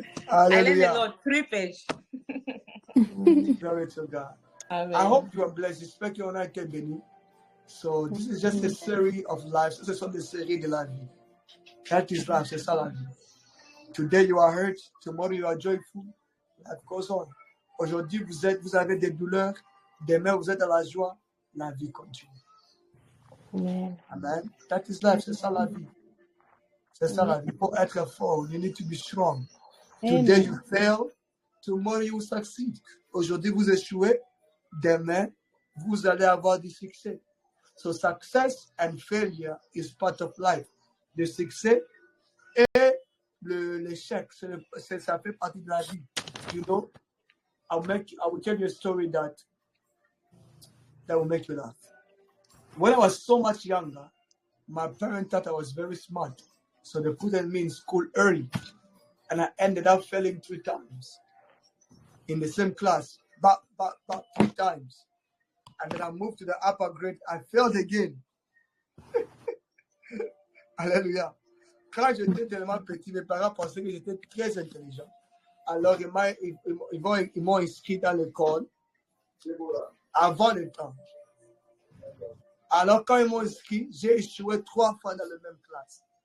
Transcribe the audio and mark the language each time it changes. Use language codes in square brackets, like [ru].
[en] I learned a lot. 3 pages. Glory to God. Amen. I hope you are blessed. [fr] J'espère qu'on a été béni. [en] So this is just a series of lives. [fr] C'est une série de la vie. [en] That is life. [fr] C'est ça la vie. [en] Today you are hurt. Tomorrow you are joyful. Life goes on. [fr] Aujourd'hui vous avez des douleurs. Demain vous êtes dans la joie. La vie continue. [en] Amen. [fr] Amen. [en] That is life. [fr] C'est ça la vie. C'est ça la vie. Pour être fort, [en] you need to be strong. Today you fail. Tomorrow you will succeed. [fr] Aujourd'hui vous échouez. Demain vous allez avoir du succès. [en] So success and failure is part of life. [fr] Le succès et l'échec, ça fait partie de la vie. [en] You know, I will tell you a story that will make you laugh. When I was so much younger, my parents thought I was very smart. So they put me in school early. And I ended up failing 3 times in the same class, but 3 times. And then I moved to the upper grade. I failed again. [fr] Alléluia. Quand j'étais tellement petit, mes parents pensaient que j'étais très intelligent. Alors, ils m'ont inscrit dans l'école avant le temps. Alors, quand ils m'ont inscrit, j'ai échoué 3 fois dans la même classe.